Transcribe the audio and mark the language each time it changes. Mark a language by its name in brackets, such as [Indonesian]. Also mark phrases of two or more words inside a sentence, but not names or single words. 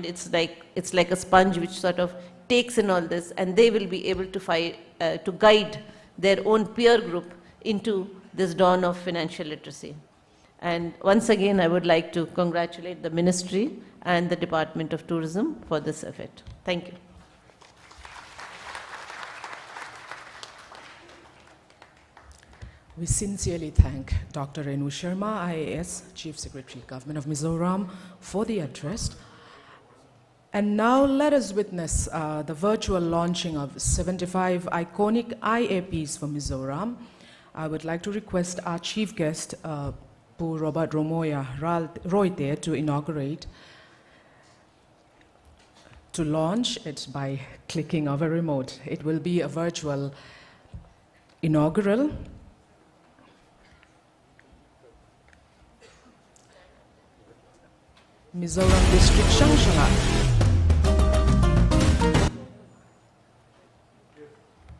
[English] It's like a sponge which sort of takes in all this, and they will be able to guide their own peer group into this dawn of financial literacy. And once again, I would like to congratulate the Ministry and the Department of Tourism for this effort. Thank you. We sincerely thank Dr. Renu Sharma, IAS, Chief Secretary, Government of Mizoram, for the address. And now let us witness the virtual launching of 75 iconic IAPs for Mizoram. I would like to request our chief guest, Pu Robert Romoya Roy, to inaugurate, to launch it by clicking of a remote. It will be a virtual inaugural. Mizoram District Shangshangat.